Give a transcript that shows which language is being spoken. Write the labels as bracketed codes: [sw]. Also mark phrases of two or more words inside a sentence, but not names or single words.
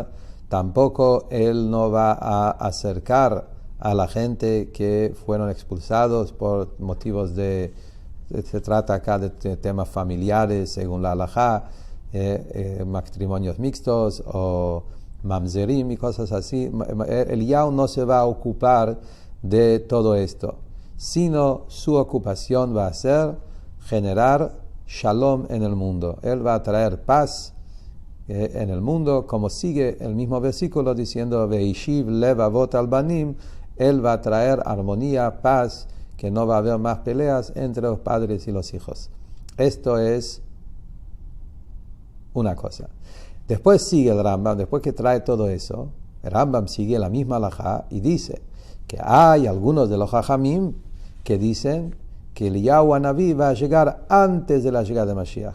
[es] Tampoco Él no va a acercar a la gente que fueron expulsados por motivos de, se trata acá de temas familiares según la halajá, matrimonios mixtos o mamzerim y cosas así. Eliyahu no se va a ocupar de todo esto, sino su ocupación va a ser generar shalom en el mundo. Él va a traer paz en el mundo, como sigue el mismo versículo diciendo [he] והשיב לב אבות על בנים. [es] Él va a traer armonía, paz, que no va a haber más peleas entre los padres y los hijos. Esto es una cosa. Después sigue el Rambam, después que trae todo eso, el Rambam sigue la misma halajá y dice que hay algunos de los jajamim que dicen que Eliyahu Hanaví va a llegar antes de la llegada de Mashiach.